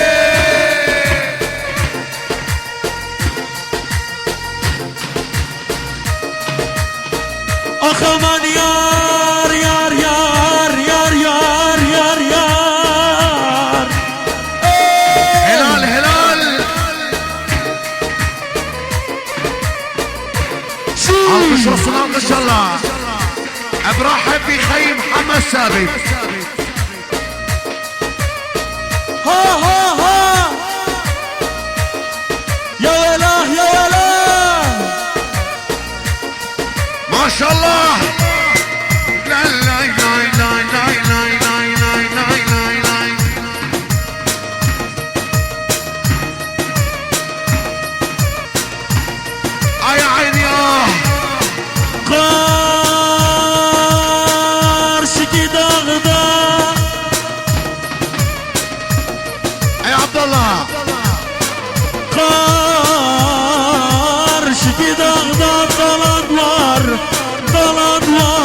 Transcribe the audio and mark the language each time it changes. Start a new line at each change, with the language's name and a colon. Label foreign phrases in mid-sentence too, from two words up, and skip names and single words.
Turkish: Ah aman yar yar yar yar yar yar yar. Helal helal. Alkış olsun alkış Allah.
Arabic: برحب بخي محمد ثابت. Ha ha ha. Ya vela ya vela. ما شاء الله. لا لا لا لا لا لا لا لا لا لا لا. يا عيني
Turkish: Karşıki dağda.
Arabic: يا عبد الله.
Turkish: Karşıki dağda dalanlar, dalanlar.